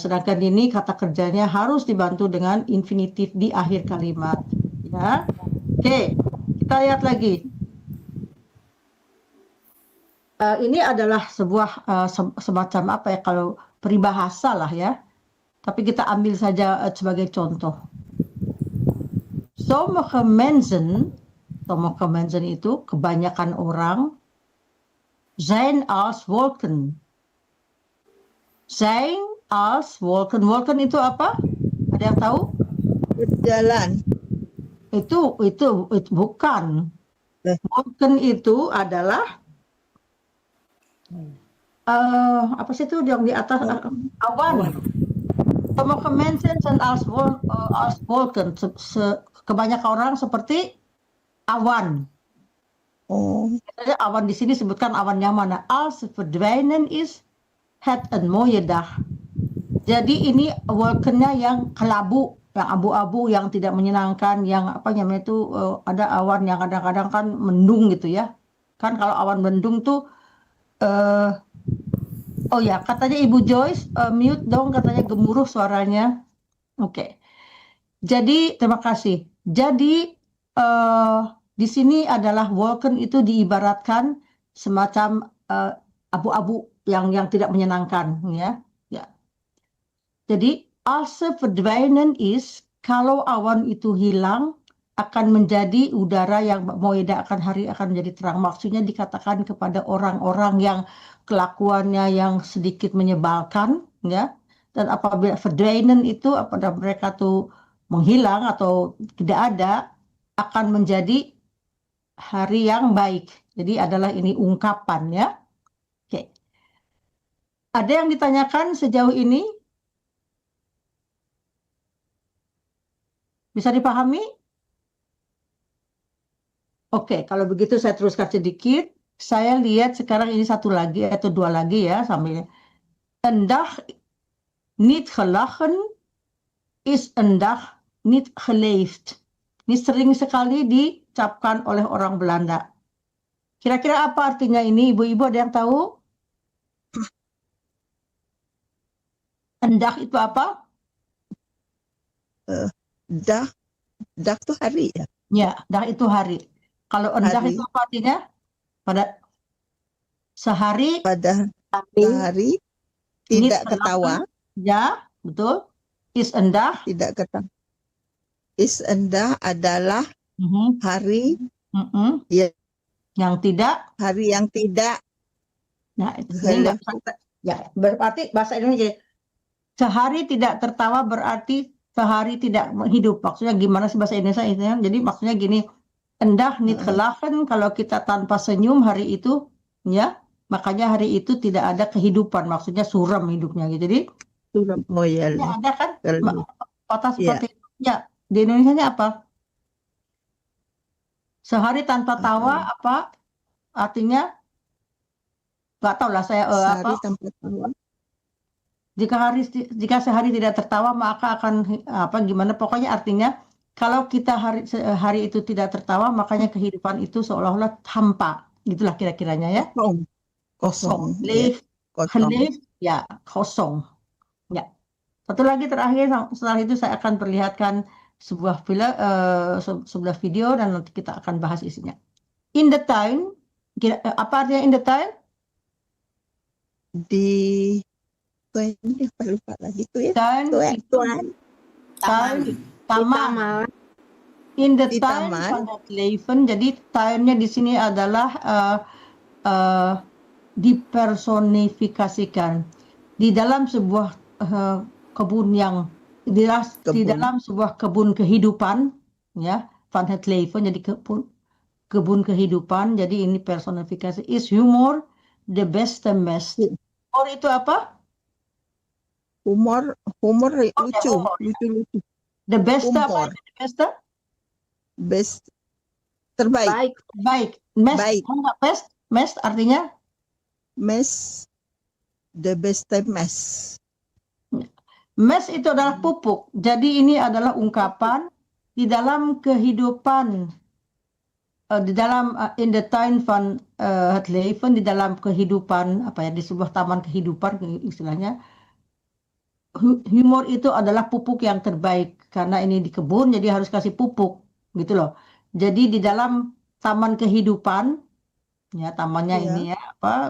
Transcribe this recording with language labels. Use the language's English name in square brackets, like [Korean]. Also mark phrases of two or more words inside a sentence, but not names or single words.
[Indonesian] Sedangkan ini kata kerjanya harus dibantu dengan infinitif di akhir kalimat. Ya, oke, kita lihat lagi. Ini adalah sebuah semacam apa ya, kalau peribahasa lah ya. Tapi kita ambil saja sebagai contoh. [Dutch] Sommige mensen [Indonesian] itu kebanyakan orang [Dutch] zijn als wolken. Zijn als wolken. Wolken [Indonesian] itu apa? Ada yang tahu? Berjalan. Itu bukan. Wolken itu adalah apa sih itu yang di atas awan. [Dutch] Sommige mensen zijn als wolken. [Indonesian] Kebanyakan orang seperti awan. Oh, Awan di sini sebutkan awan yang mana? [Dutch] Als verdwijnen is het een mooie dag. [Indonesian] Jadi ini wolkennya yang kelabu, yang abu-abu, yang tidak menyenangkan, yang apa namanya itu ada awan yang kadang-kadang kan mendung gitu ya. Kan kalau awan mendung tuh oh ya, katanya Ibu Joyce, mute dong, katanya gemuruh suaranya. Oke. Jadi, terima kasih. Jadi, di sini adalah wolken itu diibaratkan semacam abu-abu yang tidak menyenangkan, ya. Ya. Jadi, [Dutch] als ze verdwijnen is, [Indonesian] kalau awan itu hilang, akan menjadi udara yang moeda, akan hari akan menjadi terang. Maksudnya dikatakan kepada orang-orang yang kelakuannya yang sedikit menyebalkan, ya. Dan apabila verdwijnen itu apabila mereka tuh menghilang atau tidak ada, akan menjadi hari yang baik. Jadi adalah ini ungkapan ya. Oke. Ada yang ditanyakan sejauh ini? Bisa dipahami? Oke, kalau begitu saya teruskan sedikit. Saya lihat sekarang ini satu lagi atau dua lagi ya sambil. [Dutch] Een dag niet gelachen is een dag niet geleefd. [Indonesian] Ini sering sekali diucapkan oleh orang Belanda. Kira-kira apa artinya ini? Ibu-ibu ada yang tahu? [Dutch] Een dag [Indonesian] itu apa? dag tuh hari ya. Ya, dag itu hari. Kalau [Dutch] een dag [Indonesian] Hari. itu apa artinya? Pada sehari Pada tapi hari niet tidak ketawa, ya, betul. [Dutch] Is een dag. [Indonesian] tidak ketawa. [Dutch] Is endah [Indonesian] adalah hari Ya. yang tidak. hari yang tidak Nah, ini nggak ya, berarti bahasa Indonesia sehari tidak tertawa berarti sehari tidak hidup. Maksudnya gimana sih bahasa Indonesia itu? Jadi maksudnya gini, [Dutch] endah niet gelachen, [Indonesian] kalau kita tanpa senyum hari itu, ya, makanya hari itu tidak ada kehidupan. Maksudnya suram hidupnya gitu. Jadi oh ya, ada kan Kalau- kata seperti itu. Ya, di Indonesia apa? Sehari tanpa tawa apa artinya? Nggak tahu lah saya sehari apa. tanpa tawa. Jika sehari tidak tertawa maka akan apa gimana, pokoknya artinya kalau kita hari itu tidak tertawa makanya kehidupan itu seolah-olah hampa, gitulah kira-kiranya ya. Kosong. [Dutch] Leef, geleefd, [Indonesian] ya, kosong. Ya. Satu lagi terakhir, setelah itu saya akan perlihatkan sebuah video dan nanti kita akan bahas isinya. [Dutch] In the tuin, [Indonesian] apa artinya [Dutch] in the tuin? [Indonesian] Di ini lupa lagi tuh ya. Tuin, taman. [Dutch] In the [Indonesian] Di tuin taman. [Dutch] van het leven. [Indonesian] Jadi tuinnya di sini adalah dipersonifikasikan di dalam sebuah kebun yang di dalam sebuah kebun kehidupan, ya, [Dutch] van het leven. [Indonesian] Jadi kebun kehidupan. Jadi ini personifikasi. [Dutch] Is humor the beste mest. [Indonesian] Humor itu apa? humor lucu, humor. lucu. [Dutch] The best [Indonesian] apa? Humor. [Dutch] The best? [Indonesian] Best terbaik. Baik. Baik. Best. Baik. Enggak best? Best artinya? [Dutch] Mes, the best mes. [Indonesian] Mes itu adalah pupuk. Jadi ini adalah ungkapan di dalam kehidupan, di dalam [Dutch] in the tuin van het leven, [Indonesian] di dalam kehidupan apa ya, di sebuah taman kehidupan istilahnya. Humor itu adalah pupuk yang terbaik karena ini di kebun jadi harus kasih pupuk gitu loh. Jadi di dalam taman kehidupan, ya tamannya Iya, ini ya apa?